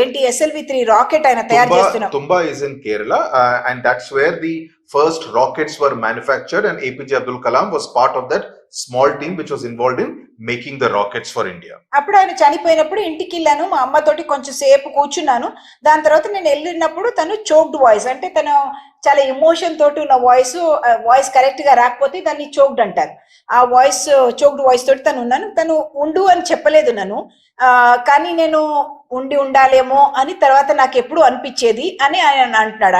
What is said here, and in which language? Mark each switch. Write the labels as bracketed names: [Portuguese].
[Telugu] ఏంటి, SLV-3 rocket ఆయన తయారు చేస్తున్నారు. [English] Thumba is in Kerala and that's where the first rockets were manufactured, and APJ Abdul Kalam was part of that small team which was involved in making the rockets for India. [Telugu] అప్పుడు ఆయన చనిపోయినప్పుడు ఇంటికి వెళ్ళాను, మా అమ్మతోటి కొంచెం సేపు కూర్చున్నాను. దాని తర్వాత నేను వెళ్ళినప్పుడు తను చోక్డ్ వాయిస్ అంటే తను చాలా ఎమోషన్ తోటి ఉన్న వాయిస్ కరెక్ట్ గా రాకపోతే దాన్ని చోక్డ్ అంటారు. ఆ చోక్డ్ వాయిస్ తోటి తను ఉండు అని చెప్పలేదు నన్ను, కానీ నేను ఉండాలేమో అని తర్వాత నాకు ఎప్పుడు అనిపించేది అని ఆయన అంటున్నాడు.